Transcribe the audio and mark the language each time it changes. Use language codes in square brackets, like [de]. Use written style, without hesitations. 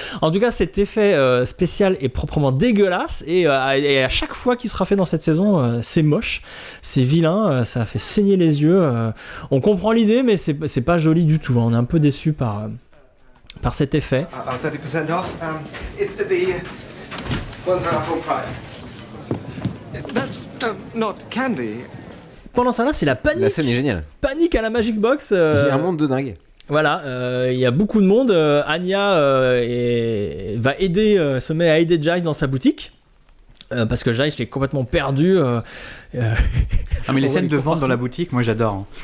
[fr] En tout cas, cet effet spécial est proprement dégueulasse, et à chaque fois qu'il sera fait dans cette saison, c'est moche, c'est vilain, ça fait saigner les yeux. On comprend l'idée, mais c'est pas joli du tout, hein. On est un peu déçu par cet effet. [en] 30% off, it's the... One's our full price. That's not candy. [fr] pendant ça là c'est la panique. La scène est géniale. Panique à la Magic Box. Il y a un monde de dingue. Voilà, il y a beaucoup de monde. Anya va aider, se met à aider Jax dans sa boutique. Parce que Jax est complètement perdu. Ah, mais les scènes de vente dans la boutique, moi j'adore.